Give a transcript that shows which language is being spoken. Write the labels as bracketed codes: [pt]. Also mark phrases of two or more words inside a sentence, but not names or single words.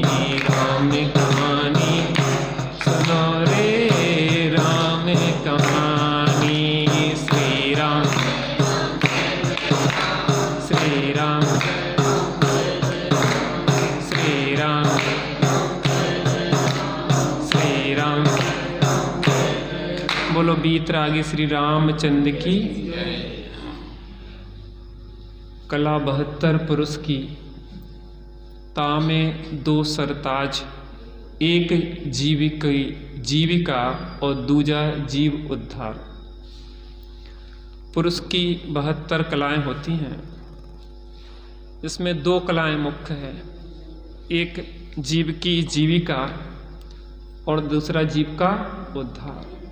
[hi] सुनो रे राम कहानी श्री राम श्री राम श्री राम श्री राम बोलो बीतरागी श्री रामचंद्र की कला 72 पुरुष की तामे 2 सरताज एक जीविका और दूजा जीव उद्धार। पुरुष की 72 कलाएं होती हैं, इसमें 2 कलाएं मुख्य है, एक जीव की जीविका और दूसरा जीव का उद्धार।